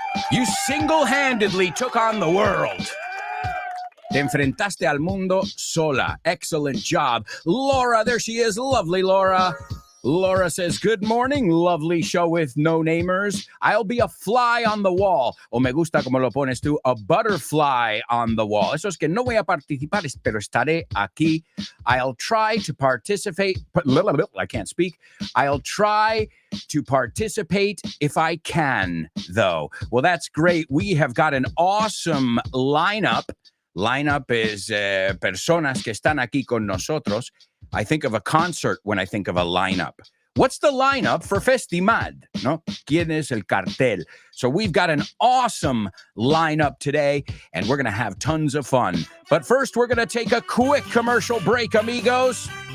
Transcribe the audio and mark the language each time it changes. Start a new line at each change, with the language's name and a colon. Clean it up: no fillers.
English: You single-handedly took on the world.
Spanish: Te enfrentaste al mundo sola.
English: Excellent job. Laura, there she is. Lovely Laura. Laura says, good morning, lovely show with no namers. I'll be a fly on the wall.
Spanish: O me gusta como lo pones tú,
English: a butterfly on the wall.
Spanish: Eso es que no voy a participar, pero estaré aquí.
English: I'll try to participate. I can't speak. I'll try to participate if I can, though. Well, that's great. We have got an awesome lineup. Lineup is
Spanish: personas que están aquí con nosotros.
English: I think of a concert when I think of a lineup. What's the lineup for Festimad? No?
Spanish: ¿Quién es el cartel?
English: So we've got an awesome lineup today, and we're going to have tons of fun. But first, we're going to take a quick commercial break, amigos.